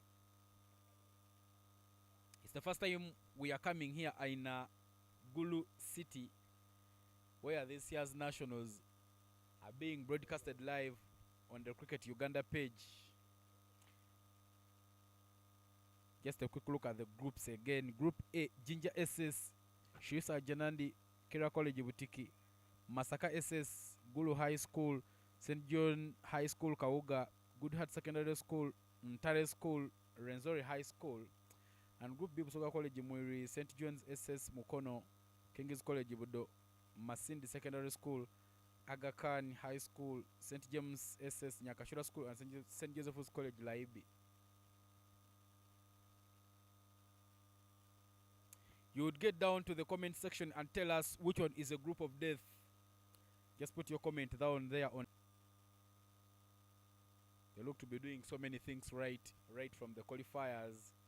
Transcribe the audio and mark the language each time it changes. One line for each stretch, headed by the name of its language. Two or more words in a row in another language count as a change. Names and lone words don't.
English: It's the first time we are coming here in Gulu City, where this year's nationals are being broadcasted live on the Cricket Uganda page. Just a quick look at the groups again. Group A, Jinja SS, Shree Sahajanand, Kira College Butiki, Masaka SS, Gulu High School, St. John High School Kauga, Good Heart Secondary School, Ntare School, Rwenzori High School, and Group B, Busoga College Muiri, St. John's SS Mukono, King's College Budo, Masindi Secondary School, Aga Khan High School, St. James SS Nyakashura School, and St. Joseph's College Laibi. You would get down to the comment section and tell us which one is a group of death. Just put your comment down there on. They look to be doing so many things right from the qualifiers.